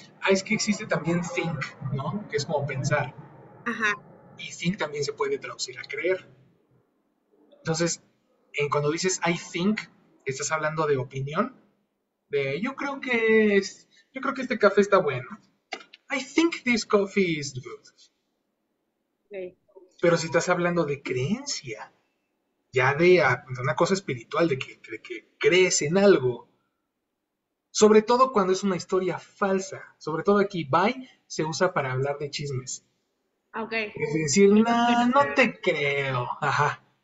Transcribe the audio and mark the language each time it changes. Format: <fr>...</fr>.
<es>Es que existe también think, ¿no? Que es como pensar. Ajá, Y think también se puede traducir a creer. Entonces, cuando dices I think, estás hablando de opinión. Yo creo que este café está bueno.</es> <en>I think this coffee is good.</en> <es>ok. Pero si estás hablando de creencia, ya de una cosa espiritual, de que crees en algo, sobre todo cuando es una historia falsa, sobre todo aquí, by se usa para hablar de chismes. Ok, Es decir, no te creo. Ajá.</es>